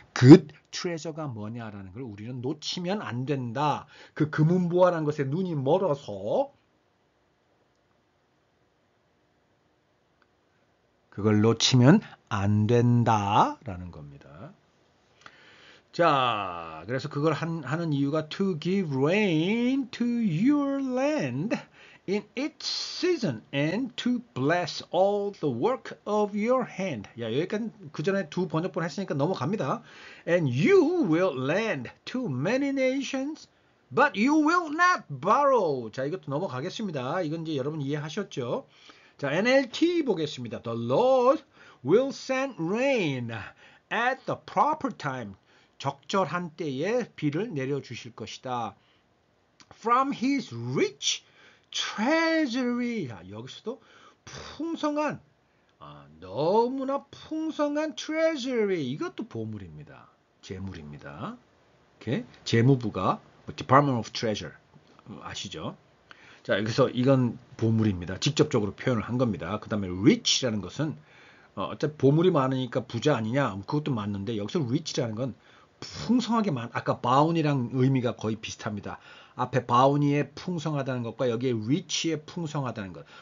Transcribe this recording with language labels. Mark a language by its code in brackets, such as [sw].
[ko] 그 트레저가 뭐냐라는 걸 우리는 놓치면 안 된다. 그 금은보화라는 것에 눈이 멀어서 그걸 놓치면 안 된다라는 겁니다. 자, 그래서 그걸 하는 이유가 [en] to give rain to your land in its season and to bless all the work of your hand. [ko] 야, 여기까지 그 전에 두 번역본 했으니까 넘어갑니다. [en] And you will lend to many nations, but you will not borrow. [ko] 자, 이것도 넘어가겠습니다. 이건 이제 여러분 이해하셨죠? 자, NLT 보겠습니다. [en] The Lord will send rain at the proper time. [ko] 적절한 때에 비를 내려주실 것이다. [en] From his rich treasury. [ko] 여기서도 풍성한, 너무나 풍성한 treasury. 이것도 보물입니다. 재물입니다. Okay? 재무부가 [en] Department of Treasure [ko] 아시죠? 자, 여기서 이건 보물입니다. 직접적으로 표현을 한 겁니다. 그 다음에 rich라는 것은 어차피 보물이 많으니까 부자 아니냐? 그것도 맞는데 여기서 rich라는 건 풍성하게 아까 bounty랑 의미가 거의 비슷합니다. 앞에 bounty에 풍성하다는 것과 여기에 rich에 풍성하다는 것.